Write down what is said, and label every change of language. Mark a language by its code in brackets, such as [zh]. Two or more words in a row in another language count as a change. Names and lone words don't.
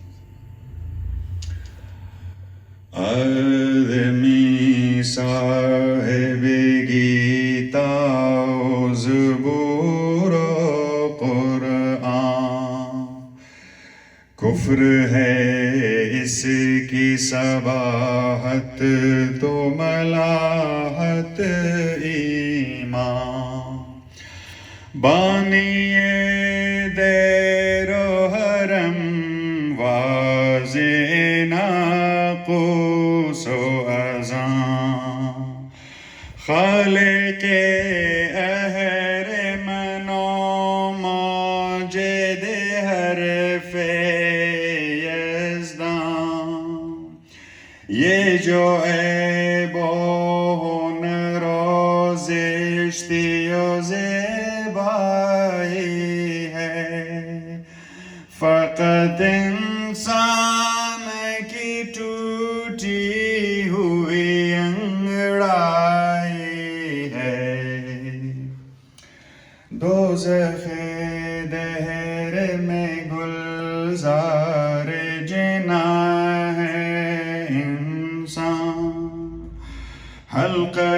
[ur] آدمی صاحب گیتا و زبور و قرآن، کفر ہے اس کی صباحت تو ملاحت ایمان، بانی دیر و حرم واضح ناقوس و اذان، خالق اہرمن و ماجد حرف یزدان، یہ جو عیب و ہنر و زشتی و زیبائی ہے، فقط انسان کی ٹوٹی ہوئی انگڑائی ہے، دوزخ دہر میں گلزار جنا ہے انسان، حلقہ